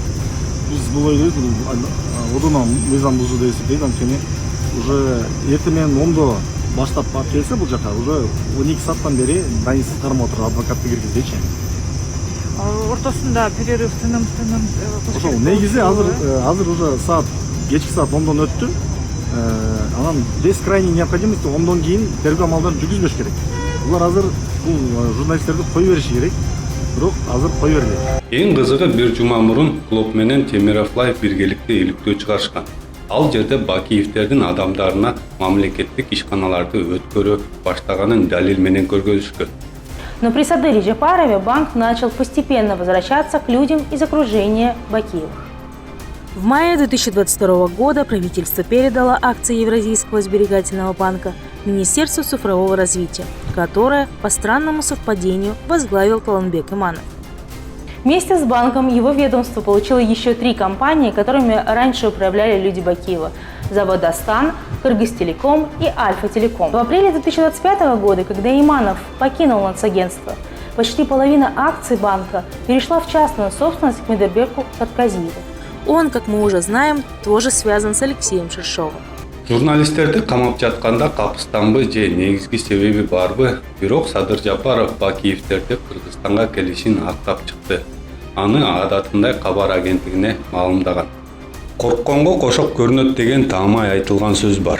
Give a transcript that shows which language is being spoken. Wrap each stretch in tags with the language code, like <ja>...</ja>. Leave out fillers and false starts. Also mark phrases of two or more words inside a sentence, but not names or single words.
<ky>Биз бул ойлойбуз, одуна мыйзам бузуу деп эсептейт, анткени уже эртең менен 10-до баштап алып келсе бул жака уже 12 сааттан бери дайынсыз кармап отур, адвокатты киргизбейчи. Ортосунда перерыв, тыным. Ошол негизи азыр уже саат кечки саат 10дон өттү. Анан</ky> <ru>без крайней необходимости</ru> <ky>10дон кийин тергөө амалдарын жүргүзбөш керек. Булар азыр бул журналисттерди кое бериши керек. Бирок азыр кое бербейт. Эң кызыгы бир жума мурун Клоп менен Темировлаев биргеликте иликтөө чыгарышкан. Ал жерде Бакиевтердин адамдарына мамлекеттик ишканаларды өткөрө баштаганын далил менен көргөзүшкөн.</ky> <ru>Но при Садыре Джапарове банк начал постепенно возвращаться к людям из окружения Бакиевых. В мае 2022 года правительство передало акции Евразийского сберегательного банка Министерству цифрового развития, которое, по странному совпадению, возглавил Каланбек Иманов. Вместе с банком его ведомство получило еще 3 компании, которыми раньше управляли люди Бакиева – Заводостан, Кыргызтелеком и Альфа-Телеком. В апреле 2025 года, когда Иманов покинул нацагентство, почти половина акций банка перешла в частную собственность к Медербеку Катказиеву. Он, как мы уже знаем, тоже связан с Алексеем Шершовым.</ru> <ky>Журналисттерди камап жатканда капыстанбы же негизги себеби барбы, бирок Садыр Жапаров Бакиевтерди Кыргызстанга келишин актап чыкты. Аны адатындай кабар агенттигине маалымдаган. Коркконго кошок көрүнөт деген таамай айтылган сөз бар.</ky>